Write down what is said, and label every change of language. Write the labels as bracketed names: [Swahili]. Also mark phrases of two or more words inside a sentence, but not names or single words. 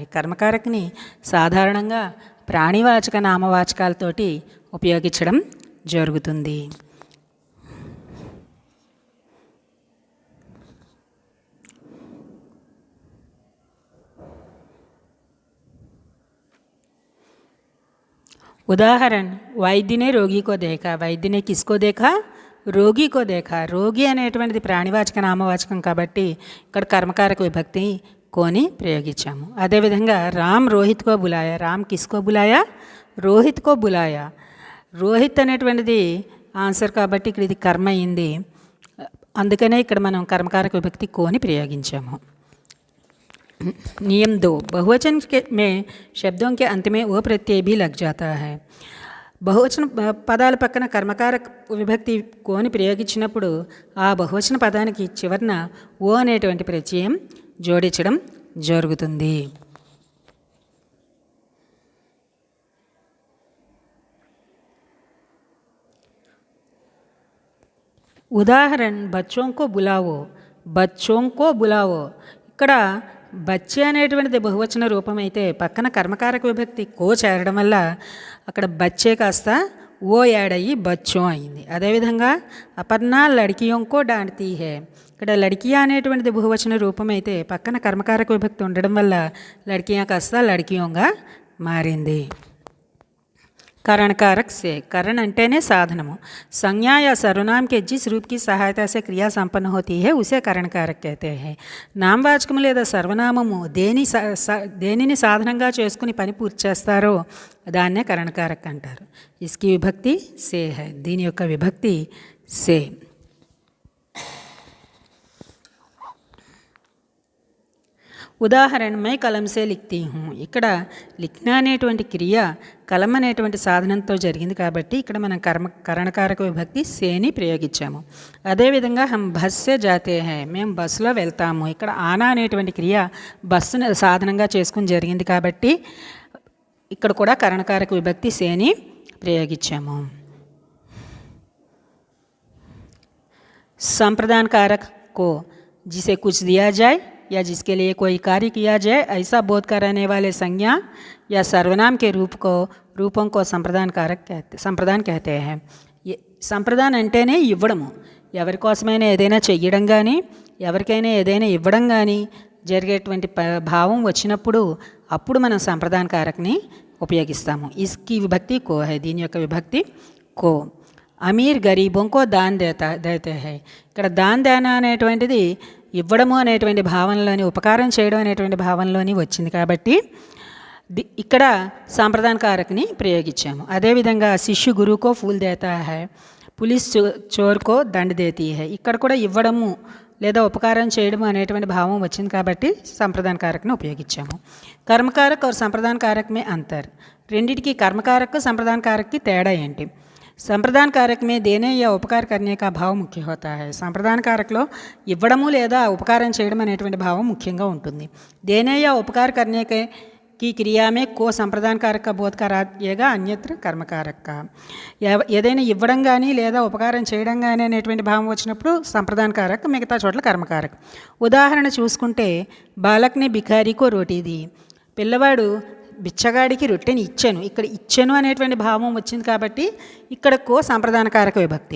[Telugu] कर्मकारकని సాధారణంగా ప్రాణివాచక నామవాచకాలతోటి ఉపయోగించడం జరుగుతుంది. [Hindi] उदाहरण वैद्य ने रोगी को देखा, वैद्य ने किसको देखा रोगी को देखा. [Telugu] రోగి అనేటువంటిది ప్రాణివాచక నామవాచకం కాబట్టి ఇక్కడ కర్మకారక విభక్తి కోని ప్రయోగించాము. [Hindi] అదేవిధంగా राम रोहित को बुलाया, राम किसको बुलाया रोहित को बुलाया. [Telugu] రోహిత్ అనేటువంటిది ఆన్సర్ కాబట్టి ఇక్కడ ఇది కర్మ అయింది. అందుకనే ఇక్కడ మనం కర్మకారక విభక్తి కోని ప్రయోగించాము. [Hindi] नियम 2 बहुवचन में शब्दों के अंत में वो प्रत्यय भी लग जाता है. [Telugu] బహువచన పదాల పక్కన కర్మకారక విభక్తి కోని ప్రయోగించినప్పుడు ఆ బహువచన పదానికి చివరన ఓ అనేటువంటి ప్రత్యయం జోడించడం జరుగుతుంది. [Hindi] ఉదాహరణ బచ్చోं को बुलाओ, बच्चों को बुलाओ. [Telugu] ఇక్కడ బచ్చే అనేటువంటిది బహువచన రూపం అయితే పక్కన కర్మకారక విభక్తి కో చేరడం వల్ల అక్కడ బచ్చే కాస్త ఓ యాడ్ అయ్యి బచ్చో అయింది. అదేవిధంగా అపర్ణ [Hindi] लड़कियों को डांटती है, [Telugu] ఇక్కడ లడ్కియా అనేటువంటిది బహువచన రూపం అయితే పక్కన కర్మకారక విభక్తి ఉండడం వల్ల లడ్కియా కాస్త లడ్కియోంగా మారింది. [Hindi] करण कारक से, करण [Telugu] అంటేనే సాధనము, [Hindi] संज्ञा या सर्वनाम के जिस रूप की सहायता से क्रिया संपन्न होती है उसे करण कारक कहते हैं. [Telugu] నామవాచకము లేదా సర్వనామము దేనిని సాధనంగా చేసుకుని పని పూర్తి చేస్తారో దాన్నే కరణకారక అంటారు. [Hindi] इसकी विभक्ति से है, [Telugu] దీని యొక్క విభక్తి సే. ఉదాహరణ [Hindi] मैं कलम से लिखती हूँ, [Telugu] ఇక్కడ లిఖనా అనేటువంటి క్రియ కలం అనేటువంటి సాధనంతో జరిగింది కాబట్టి ఇక్కడ మనం కరణకారక విభక్తి సేని ప్రయోగించాము. [Hindi] అదేవిధంగా हम बस से जाते हैं, [Telugu] మేము బస్సులో వెళ్తాము. ఇక్కడ ఆనా అనేటువంటి క్రియ బస్సును సాధనంగా చేసుకుని జరిగింది కాబట్టి ఇక్కడ కూడా కరణకారక విభక్తి సేని ప్రయోగించాము. [Hindi] संप्रदान कारक को जिसे कुछ दिया जाए या जिसके लिए कोई कार्य किया जाए ऐसा बोध कराने वाले संज्ञा या सर्वनाम के रूपों को संप्रदान कहते हैं. [Telugu] సంప్రదాన్ అంటేనే ఇవ్వడము. ఎవరికోసమైనా ఏదైనా చెయ్యడం కానీ ఎవరికైనా ఏదైనా ఇవ్వడం కానీ జరిగేటువంటి భావం వచ్చినప్పుడు అప్పుడు మనం సంప్రదాన కారక్ని ఉపయోగిస్తాము. [Hindi] इसकी विभक्ति को है, [Telugu] దీని యొక్క విభక్తి కో. [Hindi] अमीर गरीबों को दान देते हैं, [Telugu] ఇక్కడ [Hindi] दान देना [Telugu] అనేటువంటిది ఇవ్వడము అనేటువంటి భావనలోని ఉపకారం చేయడం అనేటువంటి భావనలోని వచ్చింది కాబట్టి ఇక్కడ సంప్రదాన కారక్ని ప్రయోగించాము. [Hindi] అదేవిధంగా शिष्य गुरु को फूल देता है, पुलिस चोर को दंड देती है, [Telugu] ఇక్కడ కూడా ఇవ్వడము లేదా ఉపకారం చేయడము అనేటువంటి భావం వచ్చింది కాబట్టి సంప్రదాన కారక్ని ఉపయోగించాము. [Hindi] कर्मकारक और संप्रदान कारक में अंतर, [Telugu] రెండింటికి కర్మకారక్ సంప్రదాన కారక్కి తేడా ఏంటి? [Hindi] సంప్రదాన कारक में देने या उपकार करने का भाव मुख्य होता है. [Telugu] సంప్రదాన కారక్లో ఇవ్వడము లేదా ఉపకారం చేయడం అనేటువంటి భావం ముఖ్యంగా ఉంటుంది. [Hindi] देने या उपकार करने की क्रिया में को సంప్రదాన कारक का बोध कराएगा अन्यत्र कर्म कारक का. [Telugu] ఏదైనా ఇవ్వడం కానీ లేదా ఉపకారం చేయడం కానీ అనేటువంటి భావం వచ్చినప్పుడు సంప్రదాన కారక్, మిగతా చోట్ల కర్మకారక్. ఉదాహరణ చూసుకుంటే [Hindi] बालक ने भिखारी को रोटी दी, [Telugu] పిల్లవాడు బిచ్చగాడికి రొట్టెని ఇచ్చాను, ఇక్కడ ఇచ్చాను అనేటువంటి భావం వచ్చింది కాబట్టి ఇక్కడ కో సంప్రదాన కారక విభక్తి.